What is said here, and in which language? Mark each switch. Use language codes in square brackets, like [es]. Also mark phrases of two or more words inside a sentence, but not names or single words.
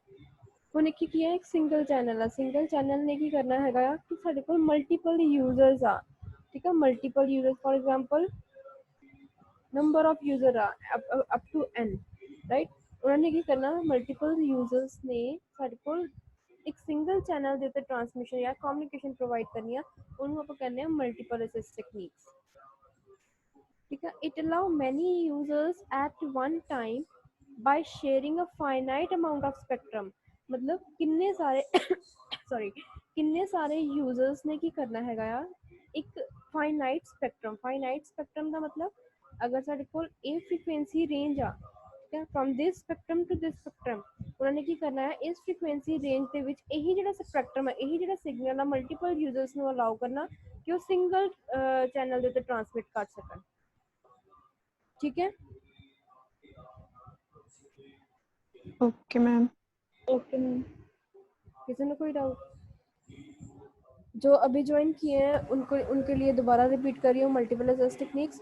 [pa] ਹੁਣ ਇੱਕ ਕੀ ਹੈ, ਇੱਕ [en] single channel [pa] ਆ, [en] single channel [pa] ਨੇ ਕੀ ਕਰਨਾ ਹੈਗਾ ਆ ਕਿ ਸਾਡੇ ਕੋਲ [en] multiple users [pa] ਆ, ਠੀਕ ਹੈ, [en] multiple user for example number of user [pa] ਆ [en] up to n, [pa] ਰਾਈਟ? ਉਹਨਾਂ ਨੇ ਕੀ ਕਰਨਾ, [en] multiple users [pa] ਨੇ ਸਾਡੇ ਕੋਲ ਇੱਕ [en] single channel [pa] ਦੇ ਉੱਤੇ ਟਰਾਂਸਮਿਸ਼ਨ ਜਾਂ ਕਮਿਊਨੀਕੇਸ਼ਨ ਪ੍ਰੋਵਾਈਡ ਕਰਨੀ ਆ, ਉਹਨੂੰ ਆਪਾਂ ਕਹਿੰਦੇ ਆ [en] multiple access techniques, [hi] ठीक है। [en] It allow many users at one time by sharing a finite amount of spectrum, [pa] ਮਤਲਬ ਕਿੰਨੇ ਸਾਰੇ ਸੌਰੀ ਕਿੰਨੇ ਸਾਰੇ users ਨੇ ਕੀ ਕਰਨਾ ਹੈਗਾ ਆ ਇੱਕ [en] finite spectrum [pa] ਦਾ ਮਤਲਬ ਅਗਰ ਸਾਡੇ ਕੋਲ ਇਹ [en] frequency range [pa] ਆ, ਠੀਕ ਹੈ, [en] from this spectrum to this spectrum, [pa] ਉਹਨਾਂ ਨੇ ਕੀ ਕਰਨਾ ਹੈ, ਇਸ [en] frequency range [pa] ਦੇ ਵਿੱਚ ਇਹੀ ਜਿਹੜਾ spectrum ਹੈ, ਇਹੀ ਜਿਹੜਾ signal ਆ, [en] multiple users [pa] ਨੂੰ allow ਕਰਨਾ ਕਿ ਉਹ [en] single channel [pa] ਦੇ ਉੱਤੇ transmit ਕਰ ਸਕਣ, [hi] ठीक है। ओके मैम। किसी ने कोई डाउट? जो अभी ज्वाइन किए हैं उनको उनके लिए दोबारा रिपीट कर रही हूँ, [en] multiple access techniques.